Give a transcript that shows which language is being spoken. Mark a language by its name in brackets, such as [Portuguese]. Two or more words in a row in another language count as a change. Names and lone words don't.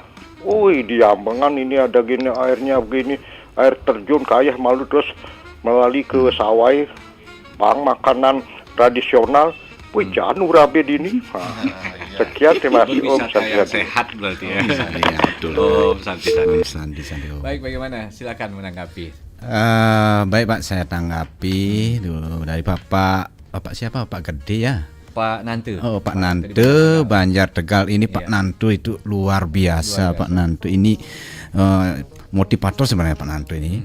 [Indonesian] Woi di Hambangan ini ada gini, airnya begini, air terjun kayah malu, terus melalui ke Sawai, bang makanan tradisional. Wih jangan urabe dini. Sekian, terima kasih [Sanskrit] Om Santi. [Indonesian] Sehat berarti ya. Betul. [Sanskrit] Om Santi. Santi. [Indonesian] Baik, bagaimana? Silakan menanggapi. Baik Pak, saya tanggapi dulu dari Bapak siapa? Pak Gede ya. Pak Nante. Oh Pak Nante, Banjar Tegal ini Pak Nanto itu luar biasa. Pak Nanto ini motivator sebenarnya Pak Nanto ini.